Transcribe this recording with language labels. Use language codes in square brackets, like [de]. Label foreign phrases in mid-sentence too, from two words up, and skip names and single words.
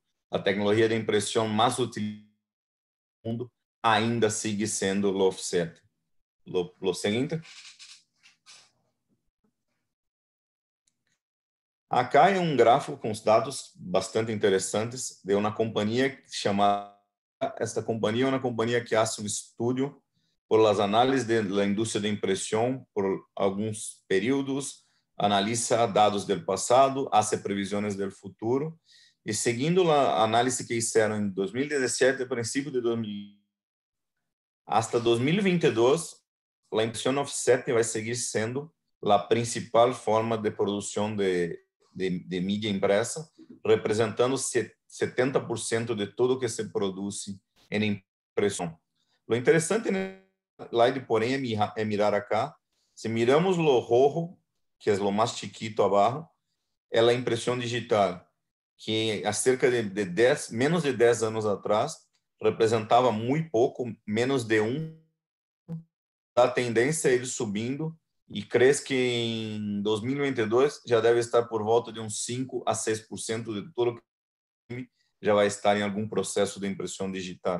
[pt] A tecnologia de impressão mais utilizada no mundo ainda sigue sendo o offset. Lo seguinte. Acá é gráfico com os dados bastante interessantes de uma companhia chamada. Esta companhia é uma companhia que faz um estudo [es] por las análisis de la industria de impresión por algunos periodos, analiza dados del pasado, hace previsiones del futuro, y siguiendo la análisis que hicieron en 2017, principio de 2000, hasta 2022, la impresión offset [pt] vai seguir sendo a principal forma de produção de mídia impressa, representando 70% de tudo que se produz em impressão. O interessante nesse slide, porém, é [es] mirar acá. [pt] Se miramos o rojo, que é o mais chiquito abaixo, é a impressão digital, que há cerca de menos de 10 anos atrás, representava muito pouco, menos de 1%. A tendência é ir subindo e cresce que em 2022 já deve estar por volta de uns 5 a 6% de tudo que já vai estar em algum processo de impressão digital.